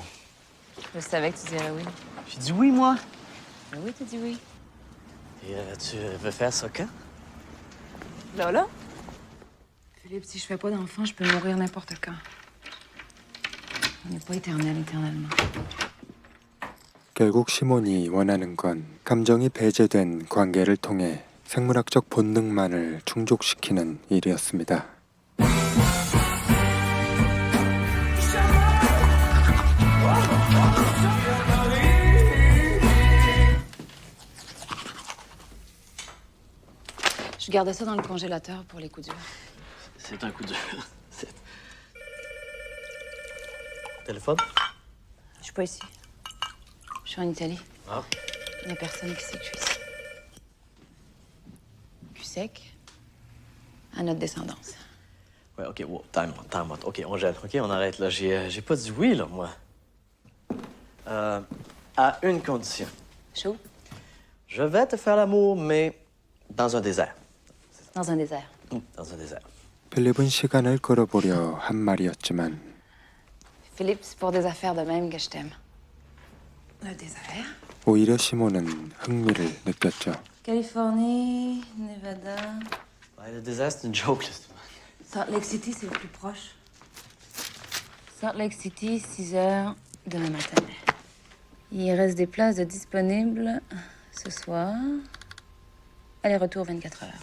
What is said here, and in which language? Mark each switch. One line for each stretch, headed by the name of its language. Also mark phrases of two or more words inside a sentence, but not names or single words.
French: Je savais que tu dirais oui. J'ai dit oui, moi. Ben oui, t'as dit oui. Et tu veux faire ça quand? Là? Philippe, si je fais pas d'enfant, je peux mourir n'importe quand. On n'est pas éternellement.
Korean: 결국 시몬이 원하는 건 감정이 배제된 관계를 통해 생물학적 본능만을 충족시키는 일이었습니다.
French: Je gardais ça dans le congélateur pour les coups durs. C'est un coup dur. Téléphone? Je suis pas ici. Je suis en Italie. Ah. Il n'y a personne qui sait que je suis ici. Cul sec, à notre descendance. Ouais,
English: OK, wow, time out.
French: OK, on gèle. OK, on arrête, là. J'ai pas dit oui, là, moi. À une condition. Chaud? Je vais te faire l'amour, mais dans un désert. Dans un désert. Dans un désert.
Korean: 필립은 시간을 끌어보려 한 말이었지만
French: Philippe, c'est pour des affaires de même que je t'aime. Le désert?
Korean: 오히려 시몬은 흥미를 느꼈죠.
French: Californie, Nevada. Ouais, le désert, c'est une joke, là. Salt Lake City, c'est le plus proche. Salt Lake City, 6 heures demain matin. Il reste des places de disponibles ce soir. Aller-retour 24 heures.